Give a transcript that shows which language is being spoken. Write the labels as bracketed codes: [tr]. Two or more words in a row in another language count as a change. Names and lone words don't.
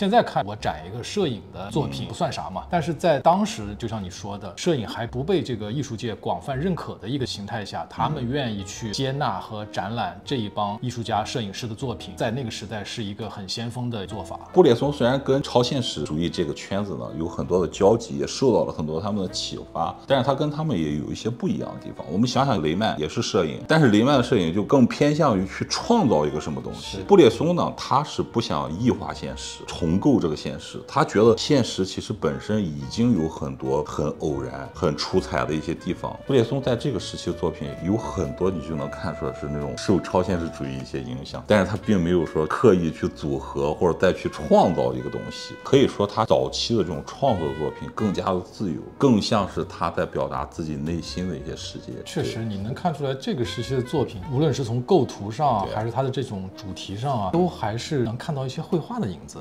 [zh] 現在看我展一個攝影的作品不算啥嘛，但是在當時，就像你說的，攝影還不被這個藝術界廣泛認可的一個形態下，他們願意去接納和展覽這一幫藝術家、攝影師的作品，在那個時代是一個很先鋒的做法。布列松雖然跟超現實主義這個圈子呢有很多的交集，也受到了很多他們的啟發，但是他跟他們也有一些不一樣的地方。我們想想，雷曼也是攝影，但是雷曼的攝影就更偏向於去創造一個什麼東西。布列松呢，他是不想異化現實，重構這個現實，他覺得現實其實本身已經有很多很偶然、很出彩的一些地方。布列松在這個時期的作品有很多，你就能看出來是那種受超現實主義一些影響，但是他並沒有說刻意去組合或者再去創造一個東西。可以說他早期的這種創作作品更加的自由，更像是他在表達自己內心的一些世界。確實，你能看出來這個時期的作品，無論是從構圖上還是他的這種主題上啊，都還是能看到一些繪畫的影子。